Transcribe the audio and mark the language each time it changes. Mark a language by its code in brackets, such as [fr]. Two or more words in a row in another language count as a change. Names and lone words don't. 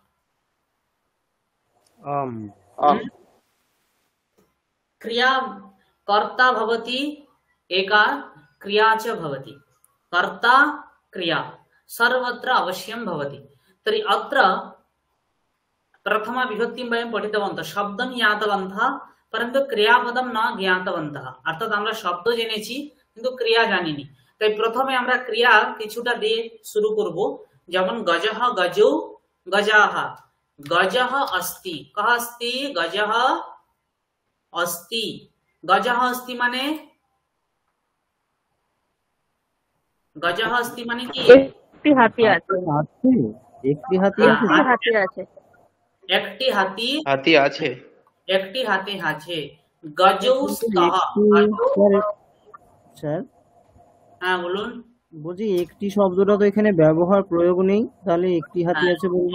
[sa] क्रिया कर्ता भवति, एका क्रिया च भवति। कर्ता क्रिया सर्वत्र अवश्यं भवति। तर्हि अत्र प्रथमा विभक्तिं वयं पठितवन्तः, शब्दं ज्ञातवन्तः परन्तु क्रियापदं न ज्ञातवन्तः। [bn] अर्थात আমরা শব্দ জেনেছি কিন্তু ক্রিয়া জানিনি। তাই প্রথমে আমরা ক্রিয়া কিছুটা দিয়ে শুরু করব, যেমন [sa] গজঃ গজৌ গজাः, গজঃ अस्ति, कः अस्ति, गजः अस्ति। गजः अस्ति মানে, गजः अस्ति [bn] মানে কি? একটি হাতি আছে, একটি হাতি আছে, একটি হাতি আছে, একটি হাতি হাতি আছে, একটি হাতি আছে। [sa] গজৌ স্তः, [bn] স্যার হ্যাঁ বলুন। বলছি একটি শব্দটা তো এখানে ব্যবহার প্রয়োগ নেই, তাহলে একটি হাতি আছে বলবো।